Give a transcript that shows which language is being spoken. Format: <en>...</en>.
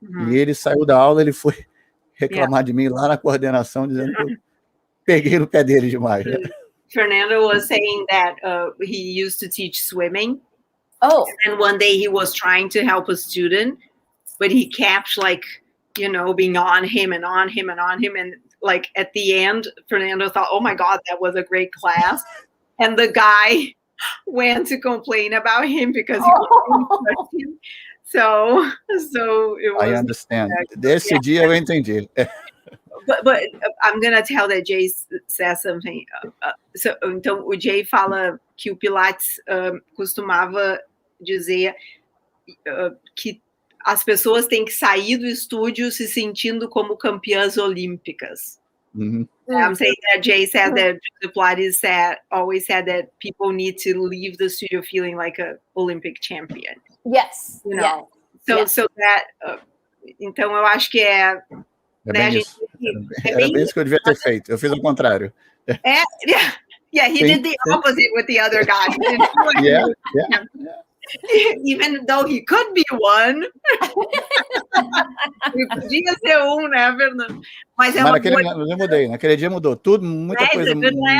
<pt>E ele saiu da aula, ele foi reclamar de mim lá na coordenação, dizendo que eu peguei no pé dele demais. Né?</pt> <en>Fernando was saying that he used to teach swimming. Oh. And one day he was trying to help a student, but he kept being on him. And like at the end, Fernando thought, oh my God, that was a great class. And the guy went to complain about him because he couldn't touch him. So it was. I understand.</en> <pt>Desse dia eu entendi.</pt> <en>But I'm gonna tell that Jay says something.</en> <pt>Então o Jay fala que o Pilates costumava dizer que as pessoas têm que sair do estúdio se sentindo como campeãs olímpicas.</pt> <en>I'm saying that Jay said that the Pilates always said that people need to leave the studio feeling like an Olympic champion. Yes. You know? So that,</en> <pt>então eu acho que é bem isso. Era bem isso que eu devia ter feito. Eu fiz o contrário.</pt> <en>Yeah, he did the opposite with the other guy. Yeah. Even though he could be one.</en> <pt>Ele podia ser né, Fernando? Mas eu mudei. Naquele dia mudou tudo, muita coisa mudou.</pt>